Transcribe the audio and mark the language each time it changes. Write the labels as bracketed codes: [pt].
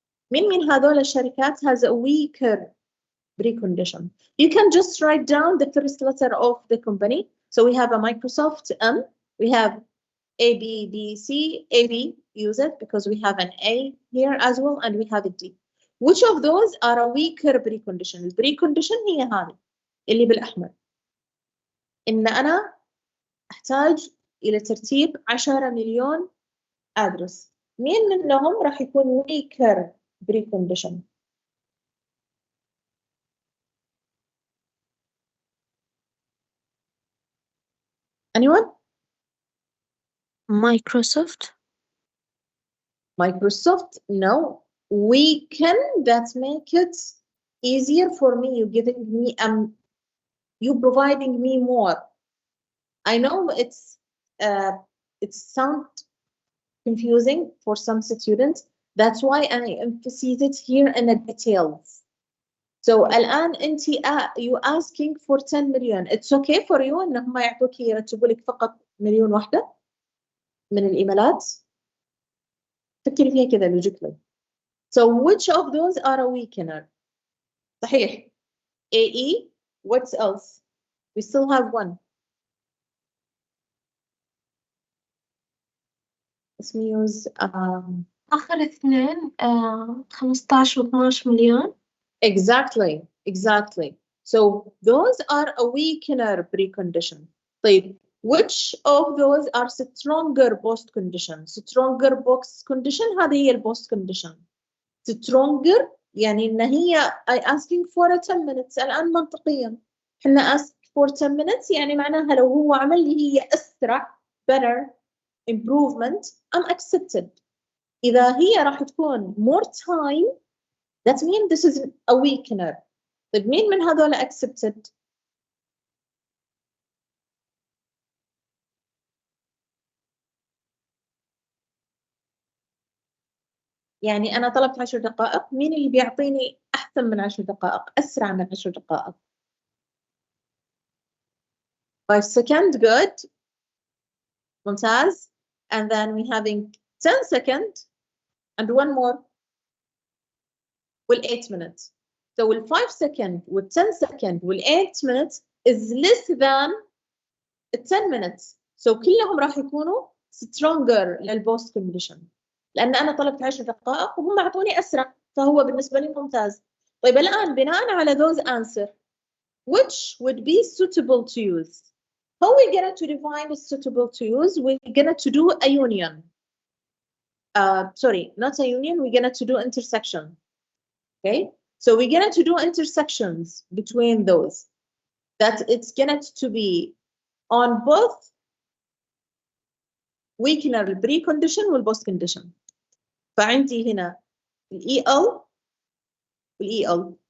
[ar] من هذول الشركات [en] has a weaker precondition? You can just write down the first letter of the company. So we have a Microsoft M, we have A, B, B, C, A, B, use it because we have an A here as well and we have a D. Which of those are a weaker precondition? The precondition [ar] هي هذه اللي بالأحمر. إن أنا أحتاج إلى ترتيب 10 مليون address. مين منهم راح يكون [en] weaker precondition؟ [ar] Anyone? [en] Microsoft. Microsoft, no. Weaken, that make it easier for me. You giving me you providing me more. I know it sounds confusing for some students. That's why I emphasize it here in the details. So [ar] الآن أنت [en] you asking for 10 million. It's okay for you [ar] إنهم يعطوك يرتبوا لك فقط مليون واحدة من الإيميلات. فكري فيها كذا logically. [en] So which of those are a weakener? صحيح. AE. What else? We still have one. Let's use [ar] آخر اثنين 15 و 12 مليون. [en] Exactly. So those are a weakener precondition. طيب, which of those are stronger post condition? Stronger post condition [ar] هذه هي [en] post condition. Stronger [ar] يعني إن هي [en] I asking for a 10 minutes. [ar] الآن منطقيا إحنا [en] ask for 10 minutes [ar] يعني معناها لو هو عمل لي هي أسرع [en] better improvement I'm accepted. [ar] إذا هي راح تكون [en] more time that means this is a weakener. [ar] طيب مين من هذول accepted؟ يعني أنا طلبت 10 دقائق، مين اللي بيعطيني أحسن من 10 دقائق؟ أسرع من 10 دقائق؟ [en] 5 seconds, good. [ar] ممتاز. [en] And then we having 10 seconds and one more. Well, 8 minutes. So well, 5 seconds with 10 seconds with 8 minutes is less than 10 minutes. [ar] So كلهم راح يكونوا stronger للبوست condition. لأن أنا طلبت 10 دقائق وهم أعطوني أسرع فهو بالنسبة لي ممتاز. [en] طيب [ar] الآن بناء على [en] those answer which would be suitable to use? How we going to define suitable to use? We're going to do a union. Sorry, not a union. We're going to do intersection. Okay, so we're going to do intersections between those. That it's going to be on both weakener precondition والpost condition. [ar] فعندي هنا EL والEL.